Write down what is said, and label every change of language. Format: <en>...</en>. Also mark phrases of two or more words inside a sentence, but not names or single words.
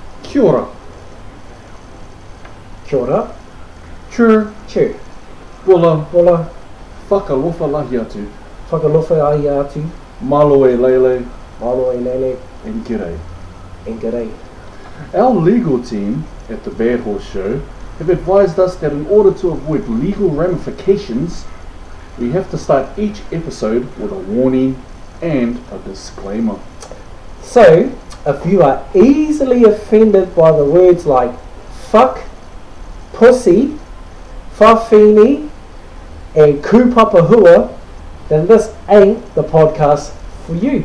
<mi>Kia ora. Kia ora.</mi> <en>Chur. Chur. Wola. Wola.</en> <niu>Whakalofa lahi atu. Whakalofa ai atu.</niu> <to>Malo e lele. Malo e lele.</to> <en>And g'day. And g'day. Our legal team at the Bad Horse Show have advised us that in order to avoid legal ramifications, we have to start each episode with a warning and a disclaimer. So, if you are easily offended by the words like fuck, pussy, whawhine, and kūpapahua, then this ain't the podcast for you.</en>